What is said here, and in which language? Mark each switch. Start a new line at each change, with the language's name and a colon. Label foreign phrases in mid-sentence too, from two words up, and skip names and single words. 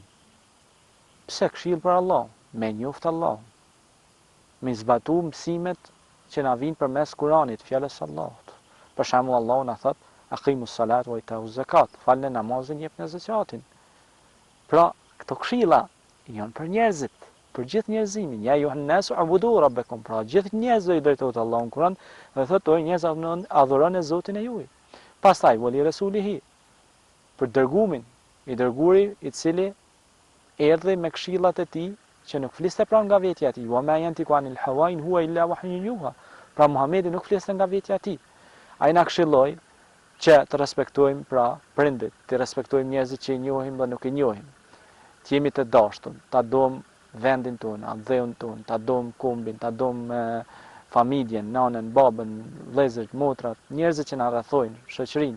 Albanian: Pse këshill për Allahun? Me njoftë Allahun, me zbatu mësimet që na vinë përmes Kuranit, fjalës Allahut. Për shembull Allahu na thot,
Arabic: أقيموا الصلاة وآتوا الزكاة,
Albanian: falni namazin, jepni zakatin. Pra, këto këshilla janë për njerëzit, për gjithë njerëzimin.
Arabic: يا أيها الناس اعبدوا ربكم,
Albanian: pra gjithë njerëzit i drejtohet Allahun Kur'an dhe thotë o njerëz adhuroni Zotin e juaj. Pastaj
Arabic: ولرسوله,
Albanian: për dërgumin, i dërguri i cili erdhi me këshillat e tij që nuk fliste pra nga vetja e tij,
Arabic: وما ينطق عن الهوى إن هو إلا وحي يوحى.
Albanian: Pra Muhamedi nuk fliste nga vetja e tij. Ai na këshilloi që të respektojmë pra prindit, të respektojmë njerëzit që i njohim dhe nuk i njohim. Të jemi të dashur, ta dom vendin tonë, dheun tonë, ta dom kombin, ta dom familjen, nanën, babën, vëllezërit, motrat, njerëzit që na rrethojnë, shoqërinë.